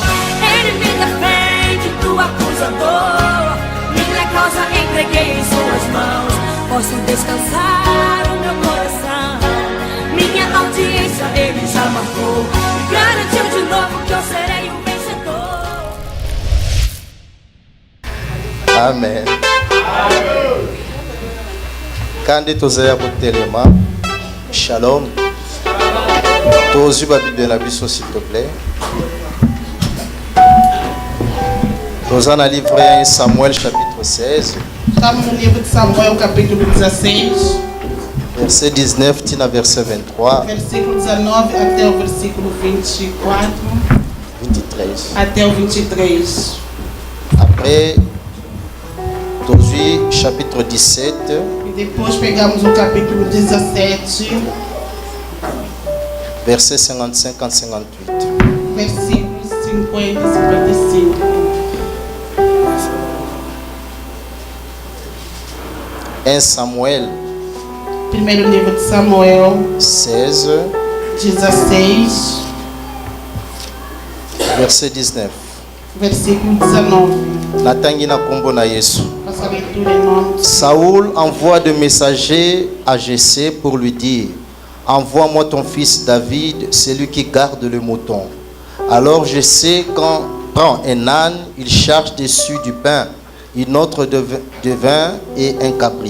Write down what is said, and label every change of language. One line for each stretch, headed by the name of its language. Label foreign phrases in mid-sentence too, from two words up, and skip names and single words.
Portuguese: Ele me defende do acusador. Minha causa entreguei em suas mãos. Posso descansar o meu coração. Minha audiência ele já marcou. E garantiu de novo que eu serei o vencedor. Amen.
Lingala: Quand tozaya kotelema, shalom. Tozwi ba Bible na biso
French: s'il te plaît.
Lingala: Toza na livre 1 Samuel chapitre 16.
Portuguese: Estamos no livro de Samuel, capítulo 16,
French: verset 19 tina verset 23.
Portuguese: versículo 19 até o versículo 24, 23. até o 23.
French: Après, tozwi chapitre 17.
Portuguese: E depois pegamos o capítulo 17,
French: verset 55 à 58.
Portuguese: versículos 50 e 55. 1 Samuel Primeiro livro de Samuel, 16, 16,
French: verset 19.
Portuguese: versículo 19.
Lingala: Natangi na kombo na Yesu.
Portuguese: Faça a leitura em nome de
French: Saoul envoie des messagers à Jessé pour lui dire: envoie-moi ton fils David, celui qui garde le mouton. Alors Jessé prend un âne, il charge dessus du pain, une autre de vin et un cabri.